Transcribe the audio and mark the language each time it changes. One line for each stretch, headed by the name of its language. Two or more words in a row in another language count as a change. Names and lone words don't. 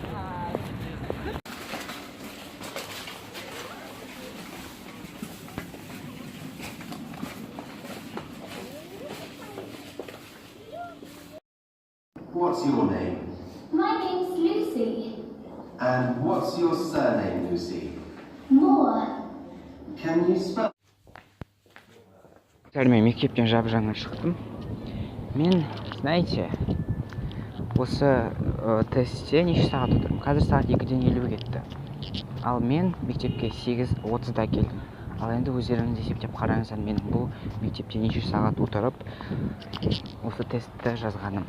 English: What's your name? My name's Lucy. And what's your surname, Lucy? Moore. Can you spell?
Kazakh: Мен мектептен жап-жаңа шықтым. Мен, знаете, осы тестте неше сағат отырмын? Қазір сағат 2:50 кетті. Ал мен мектепке 8:30-да келдім. Ал енді өздеріңіз есептеп қараңыздар, менің бұл мектепте неше сағат отырып осы тестті жазғаным.